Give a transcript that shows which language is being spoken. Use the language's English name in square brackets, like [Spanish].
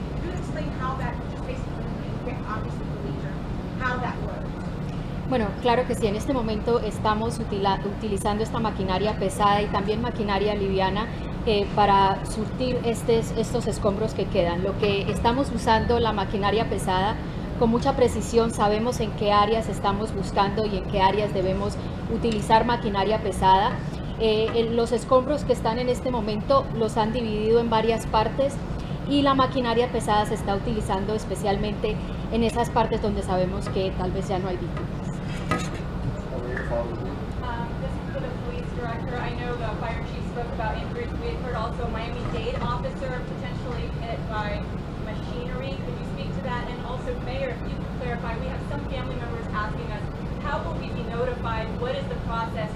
[English] If you could explain how that, just basically, obviously for leisure, how that works. [Spanish] Bueno, claro que sí, en este momento estamos utilizando esta maquinaria pesada y también maquinaria liviana para surtir estos escombros que quedan. Lo que estamos usando, la maquinaria pesada, con mucha precisión sabemos en qué áreas estamos buscando y en qué áreas debemos utilizar maquinaria pesada. Los escombros que están en este momento los han dividido en varias partes y la maquinaria pesada se está utilizando especialmente en esas partes donde sabemos que tal vez ya no hay víctimas. [English] This is for the police director. I know the fire chief spoke about injuries. We had heard also a Miami-Dade officer potentially hit by machinery. Could you speak to that? And also, Mayor, if you could clarify, we have some family members asking us, how will we be notified? What is the process?